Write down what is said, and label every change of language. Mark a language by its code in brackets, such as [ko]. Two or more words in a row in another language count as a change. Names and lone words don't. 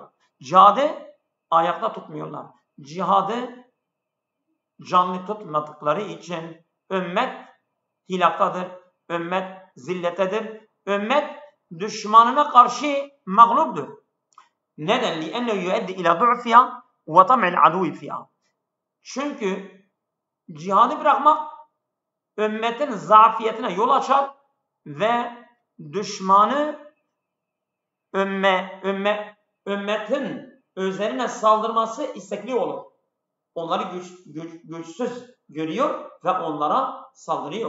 [tr] Cihadı ayakta tutmuyorlar. Cihadı canlı tutmadıkları için ümmet hilaktadır. Ümmet zilletedir. Ümmet düşmanına karşı mağluptur. Neden? [ar] لِأَنَّهُ يُؤَدِّ إِلَى ضُعْفِهَا وَطَمْعِ الْعَدُوِ فِيهَا [tr] Çünkü cihadı bırakmak ümmetin zafiyetine yol açar ve düşmanı ümmetin üzerine saldırması istekli olur. Onları güçsüz görüyor ve onlara saldırıyor.